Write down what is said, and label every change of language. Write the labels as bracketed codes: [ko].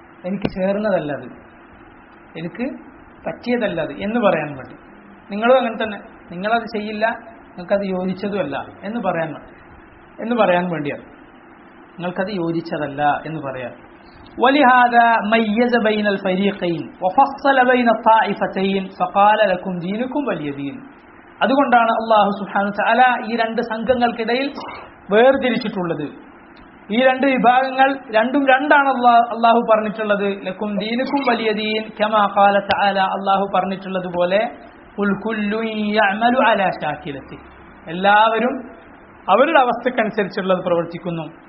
[ml] എനിക്ക് ചേർന്നതല്ല അത്, എനിക്ക് പറ്റിയതല്ല അത് എന്ന് പറയാൻ വേണ്ടി. നിങ്ങളും അങ്ങനെ തന്നെ, നിങ്ങളത് ചെയ്യില്ല, നിങ്ങൾക്കത് യോജിച്ചതുമല്ല എന്ന് പറയാൻ വേണ്ടിയാണ്. നിങ്ങൾക്കത് യോജിച്ചതല്ല എന്ന് പറയാൻ. [ar] ولهذا ميز بين الفريقين وفصل بين الطائفتين فقال لكم دينكم ولي دين. [ml] അതുകൊണ്ടാണ് അല്ലാഹു സുബ്ഹാനഹു വ തആല ഈ 2 സംഘങ്ങൾക്കിടയിൽ വേർതിരിച്ചിട്ടുള്ളത്. ഈ രണ്ട് വിഭാഗങ്ങൾ രണ്ടും രണ്ടാണ് അള്ളാഹു പറഞ്ഞിട്ടുള്ളത്. [ar] ലക്കും ദീനുക്കും വലിയ ദീൻ കമാ ഖാല തആല, [ml] അള്ളാഹു പറഞ്ഞിട്ടുള്ളത് പോലെ [ar] ഖുൽ കുല്ലുൻ യഅമലു അലാ ശാകിലത്തി, [ml] എല്ലാവരും അവരുടെ അവസ്ഥക്കനുസരിച്ചുള്ളത് പ്രവർത്തിക്കുന്നു.